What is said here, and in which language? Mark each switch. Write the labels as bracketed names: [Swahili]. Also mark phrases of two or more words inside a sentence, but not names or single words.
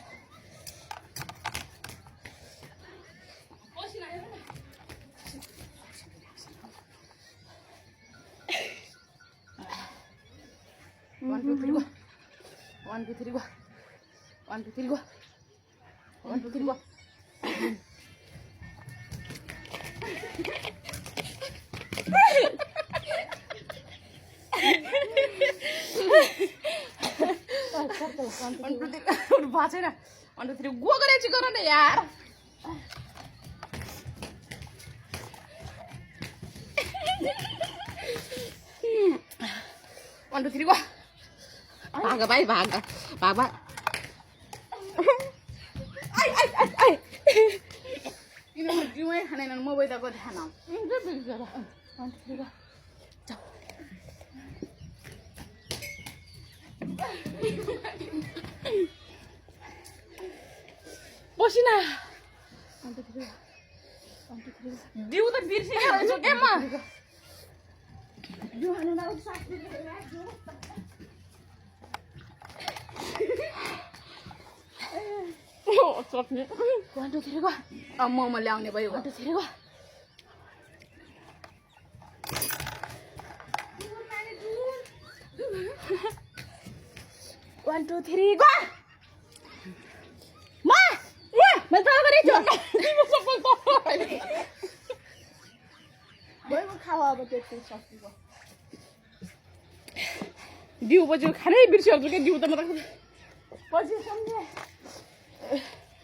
[English] 1 2 3 go 1 2 3 go 1 2 3 go 1 2 3 go [Nepali] छैन 1 2 3 गो गरेपछि गर न यार [English] One, two, three, go. [Nepali] भाग भाइ भाग भाग भाग ai किन जिउमै खानेन म बैदाको ध्यान [English] 1 2 3 go [Nepali] बसिना 1 2 3 दिउ त बिर्सिरहेको के म दिउ हाल्नु न साथ चट्ने [English] 1 2 3 go [Nepali] म ल्याउने भयो 1 2 3 go 1 2 3 go ma मैले तल गरेछु भयो खाऊ अब त्यति सकियो दिउ पछि खानै बिर्सिहाल्छु के दिउ त म त पछि सम्झे